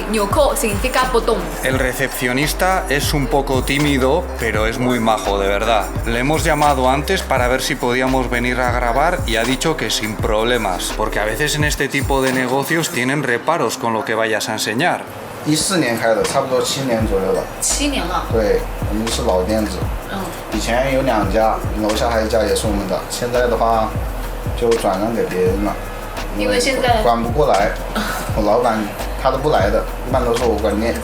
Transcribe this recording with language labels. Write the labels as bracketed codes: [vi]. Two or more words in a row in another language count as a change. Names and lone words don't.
[es] Niukou significa botón. El recepcionista es un poco tímido, pero es muy majo, de verdad. Le hemos llamado antes para ver si podíamos venir a grabar y ha dicho que sin problemas, porque a veces en este tipo de negocios tienen reparos con lo que vayas a enseñar. [zh] 14 年开的，差不多7年左右了。 7年了。对，我们是老店子。以前有2家，楼下还有一家也是我们的。现在的话，就转让给别人了。因为现在管不过来，我老板他都不来的，一般都是我管店。